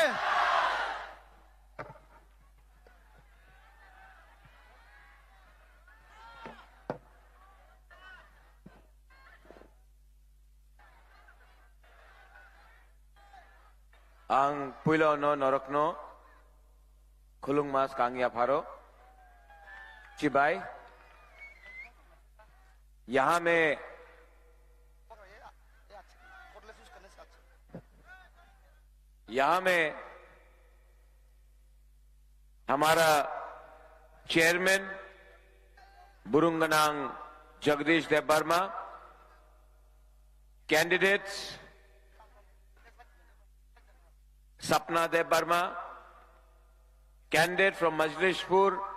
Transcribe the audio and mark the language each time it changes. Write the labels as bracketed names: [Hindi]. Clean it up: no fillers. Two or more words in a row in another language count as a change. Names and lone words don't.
[Kok Borok] Ang puilo no norokno khulung mas kangya pharo चिबाई [Hindi] यहां में हमारा चेयरमैन बुरुंगनांग जगदीश देव वर्मा, कैंडिडेट्स सपना देव वर्मा, [English] candidate from Majlispur